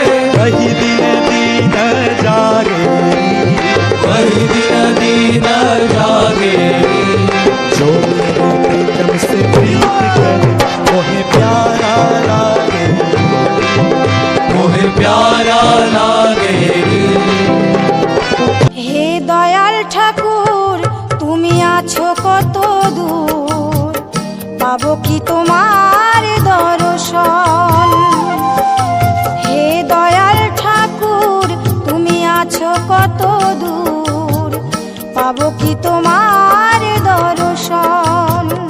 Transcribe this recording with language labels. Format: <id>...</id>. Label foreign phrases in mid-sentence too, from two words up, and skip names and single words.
<hi>वही दिन दीन जागे, वही दिन दीन जागे। जो मेरे प्रीतम से प्रीत करे मोहे प्यारा लागे, मोहे प्यारा लागे।</hi> <bn>হে দয়াল ঠাকুর তুমি আছো কত দূর, পাবো কি তোমার দর্শন। হে দয়াল ঠাকুর তুমি আছো কত দূর, পাবো কি তোমার দর্শন।</bn>